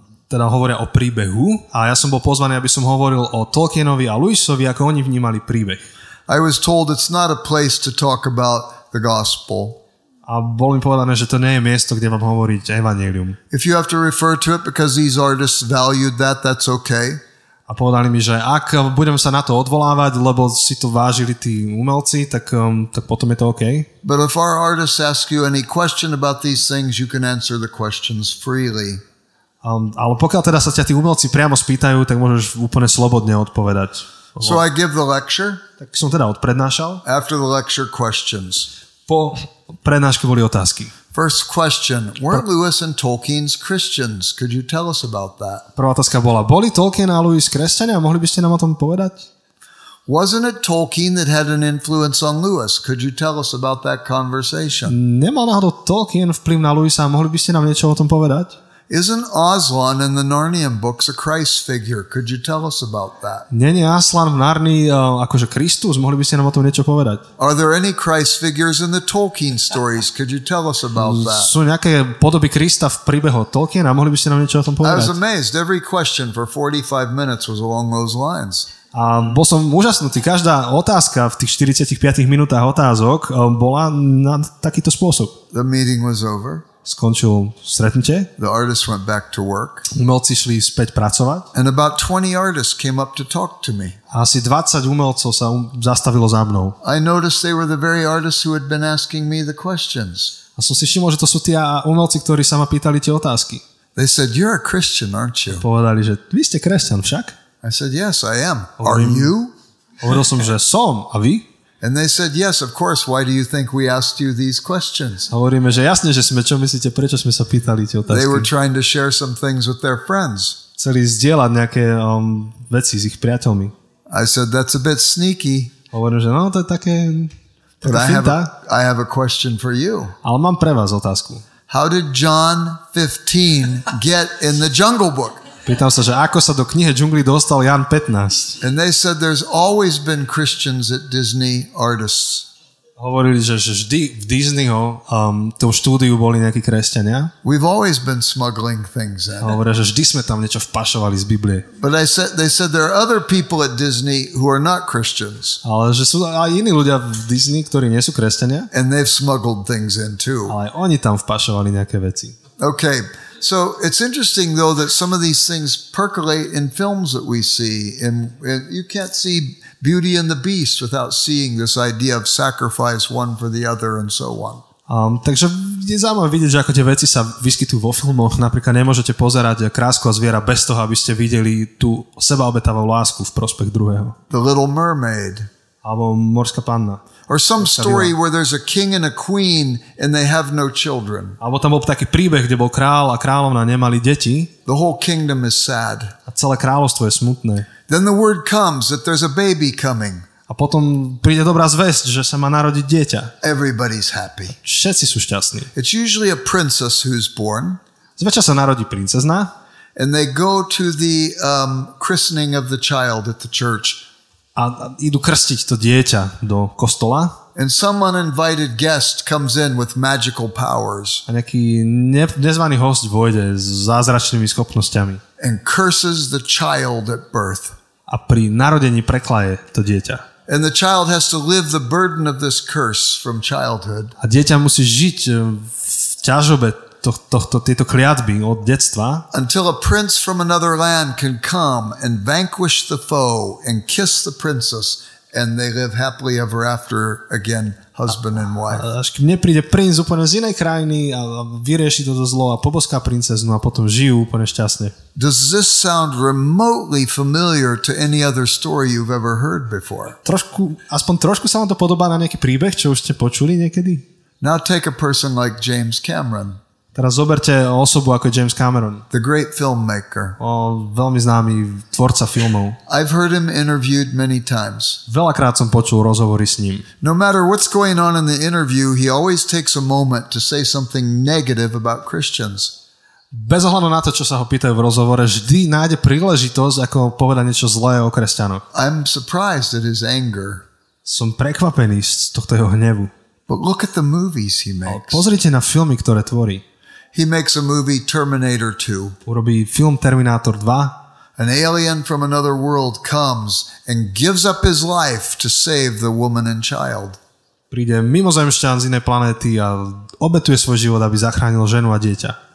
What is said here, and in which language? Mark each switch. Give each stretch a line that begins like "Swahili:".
Slovak: Teda hovoria o príbehu a ja som bol pozvaný, aby som hovoril o Tolkienovi a Lewisovi, ako oni vnímali príbeh.
English: I was told it's not a place to talk about the gospel.
Slovak: A bolo mi povedané, že to nie je miesto, kde mám hovoriť evanjelium.
English: If you have to refer to it because these artists valued that, that's okay.
Slovak: A povedali mi, že ak budem sa na to odvolávať, lebo si to vážili tí umelci, tak potom je to OK.
English: But if our artists ask you any question about these things, you can answer the questions freely.
Slovak: Ale pokiaľ teda sa ťa tí umelci priamo spýtajú, tak môžeš úplne slobodne odpovedať.
English: So I give the lecture.
Slovak: Tak som teda odprednášal.
English: After the lecture, questions.
Slovak: Po prednáške boli otázky.
English: First question, weren't Lewis and Tolkien's Christians? Could you tell us about that?
Slovak: Prvá otázka bola, boli Tolkien a Lewis kresťania? Mohli by ste nám o tom povedať?
English: Wasn't it Tolkien that had an influence on Lewis? Could you tell us about that conversation?
Slovak: Nemal náhodou Tolkien vplyv na Lewisa? Mohli by ste nám niečo o tom povedať?
English: Isn't Aslan in the Narnian books a Christ figure? Could you tell us about that?
Slovak: Nie Aslan v Narnii akože Kristus? Mohli by ste nám o tom niečo povedať?
English: Are there any Christ figures in the Tolkien stories? Could you tell us about that?
Slovak: Sú nejaké podoby Krista v príbehu Tolkiena? Mohli by ste nám niečo o tom
English: I was
Slovak: povedať?
English: amazed. Every question for 45 minutes was along those lines.
Slovak: A bol som úžasnutý. Každá otázka v tých 45 minútach otázok bola na takýto spôsob.
English: The meeting was over.
Slovak: Skončil stretnutie.
English: The artists went back to work.
Slovak: Umelci šli späť pracovať.
English: And about 20 artists came up to talk to me.
Slovak: Asi 20 umelcov sa zastavilo za mnou.
English: I noticed they were the very artists who had been asking me the questions.
Slovak: A som si všimol, že to sú tí umelci, ktorí sa ma pýtali tie otázky.
English: They said, "You're a Christian, aren't you?"
Slovak: Povedali, že vy ste kresťan však?
English: I said, "Yes, I am." Are you?
Slovak: Hovoril som, že som. A vy?
English: And they said, "Yes, of course. Why do you think we asked you these questions?"
Slovak: Hovoríme, že jasne, že sme. Čo myslíte, prečo sme sa pýtali tie otázky?
English: They were trying to share some things with their friends.
Slovak: Chceli zdieľať nejaké veci s ich priateľmi.
English: I said, "That's a bit sneaky."
Slovak: Hovorím, že no, to je také
English: But
Slovak: finta.
English: I have a question for you.
Slovak: Ale mám pre vás otázku.
English: How did John 15 get in the Jungle Book?
Slovak: Pýtam sa, že ako sa do knihy džungly dostal Ján 15.
English: And they said there's always been Christians at Disney artists.
Slovak: Hovorili, že vždy v Disneyho tom štúdiu boli nejakí kresťania.
English: We've always been smuggling things in.
Slovak: Hovoria, že vždy sme tam niečo vpašovali z Biblie.
English: But they said there are other people at Disney who are not Christians.
Slovak: Ale že sú aj iní ľudia v Disney, ktorí nie sú kresťania.
English: And they've smuggled things in too.
Slovak: Ale oni tam vpašovali nejaké veci.
English: Okay. So it's interesting though that some of these things percolate in films that we see. And you can't see Beauty and the Beast without seeing this idea of sacrifice one for the other and so on.
Slovak: Takže je zaujímavé vidieť, že ako tie veci sa vyskytujú vo filmoch. Napríklad nemôžete pozerať Krásku a zviera bez toho, aby ste videli tú sebaobetavú lásku v prospech druhého.
English: The Little Mermaid.
Slovak: Alebo Morská panna.
English: Or some story where there's a king and a queen and they have no children.
Slovak: Alebo tam bol taký príbeh, kde bol král a kráľovna nemali deti.
English: The whole kingdom is sad.
Slovak: A celé kráľovstvo je smutné.
English: Then the word comes that there's a baby coming.
Slovak: A potom príde dobrá zvesť, že sa má narodiť dieťa.
English: Everybody's happy.
Slovak: Všetci sú šťastní.
English: It's usually a princess who's born.
Slovak: Zväčša sa narodí princezna.
English: And they go to the christening of the child at the church.
Slovak: a idú krstiť to dieťa do kostola.
English: And some uninvited guest comes in with magical powers.
Slovak: A nejaký nezvaný hosť vojde s zázračnými schopnosťami.
English: And curses the child at birth.
Slovak: A pri narodení preklaje to dieťa.
English: And the child has to live the burden of this curse from childhood.
Slovak: A dieťa musí žiť v ťažobe tieto kliatby od detstva.
English: Until a prince from another land can come and vanquish the foe and kiss the princess. And they live happily ever after again, husband and wife.
Slovak: Až kým nepríde princ úplne z inej krajiny a vyrieši toto zlo a poboská princeznu a potom žijú úplne šťastne.
English: Does this sound remotely familiar to any other story you've ever heard before?
Slovak: Aspoň trošku sa vám to podobá na nejaký príbeh, čo už ste počuli niekedy?
English: Now take a person like James Cameron.
Slovak: Teraz zoberte osobu ako James Cameron.
English: The great filmmaker.
Slovak: Veľmi známy tvorca filmov.
English: I've heard him interviewed many times.
Slovak: Veľakrát som počul rozhovory s ním.
English: No matter what's going on in the interview, he always takes a moment to say something negative about Christians.
Slovak: Bez ohľadu na to, čo sa ho pýtajú v rozhovore, vždy nájde príležitosť, ako povedať niečo zlé o kresťanoch.
English: I'm surprised at his anger.
Slovak: Som prekvapený z tohto jeho hnevu.
English: But look at the movies he makes.
Slovak: Pozrite na filmy, ktoré tvorí.
English: He makes a movie Terminator 2.
Slovak: Urobí film Terminátor 2.
English: An alien from another world comes and gives up his life to save the woman and child.
Slovak: Príde mimozemšťan z inej planéty a obetuje svoj život, aby zachránil ženu a dieťa.